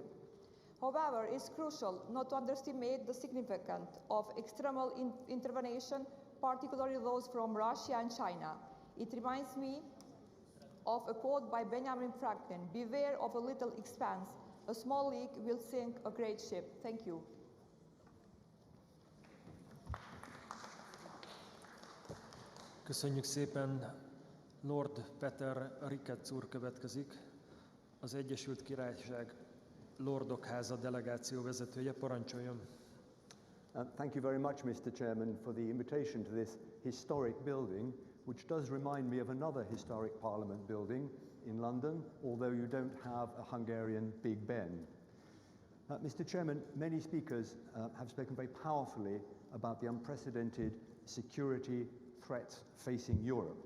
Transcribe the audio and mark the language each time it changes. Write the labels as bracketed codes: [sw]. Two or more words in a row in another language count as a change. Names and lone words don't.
[en] However, it is crucial not to underestimate the significance of external intervention, particularly those from Russia and China. It reminds me of a quote by Benjamin Franklin: "Beware of a little expanse. A small leak will sink a great ship." Thank you. [hu] Köszönjük szépen. Lord Peter Ricketts úr következik, az Egyesült Királyság Lordok Háza delegáció vezetője. Parancsoljon. [en] Thank you very much, Mr. Chairman, for the invitation to this historic building, which does remind me of another historic Parliament building in London, although you don't have a Hungarian Big Ben. Mr. Chairman, many speakers have spoken very powerfully about the unprecedented security threats facing Europe.